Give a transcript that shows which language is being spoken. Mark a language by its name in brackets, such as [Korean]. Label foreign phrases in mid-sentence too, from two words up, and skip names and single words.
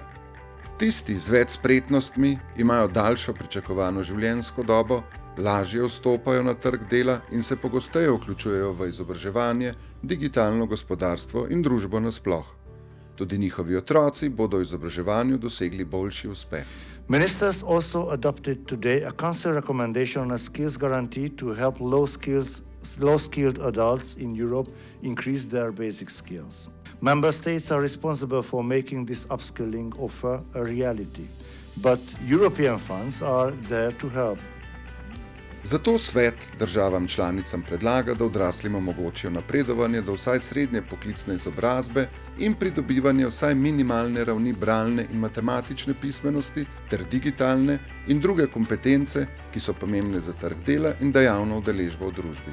[Slovenian] Tisti z več spretnostmi imajo daljšo pričakovano življenjsko dobo, lažje vstopajo na trg dela in se pogosteje vključujejo v izobraževanje, digitalno gospodarstvo in družbo nasploh. Tudi njihovi otroci bodo v izobraževanju dosegli boljši uspeh. [English] Ministers also adopted today a council recommendation on a skills guarantee to help low-skilled adults in Europe increase their basic skills. Member states are responsible for making this upskilling offer a reality, but European funds are there to help. [Slovenian] Zato svet državam članicam predlaga, da odraslim omogočijo napredovanje do vsaj srednje poklicne izobrazbe in pridobivanje vsaj minimalne ravni bralne in matematične pismenosti ter digitalne in druge kompetence, ki so pomembne za trg dela in dejavno udeležbo v družbi.